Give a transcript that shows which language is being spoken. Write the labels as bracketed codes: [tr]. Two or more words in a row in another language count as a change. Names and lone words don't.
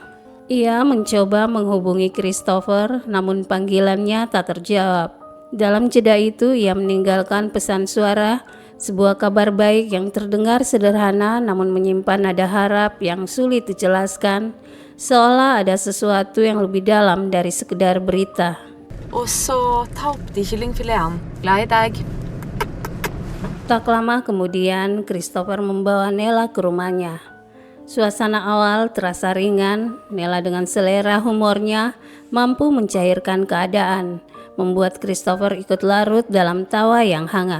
[id] Ia mencoba menghubungi Christopher, namun panggilannya tak terjawab. Dalam jeda itu, ia meninggalkan pesan suara, sebuah kabar baik yang terdengar sederhana namun menyimpan nada harap yang sulit dijelaskan, seolah ada sesuatu yang lebih dalam dari sekedar berita. [no] Og så ta opp de kyllingfileten. Glad i deg. [id] Tak lama kemudian, Christopher membawa Nela ke rumahnya. Suasana awal terasa ringan. Nela dengan selera humornya mampu mencairkan keadaan, membuat Christopher ikut larut dalam tawa yang hangat.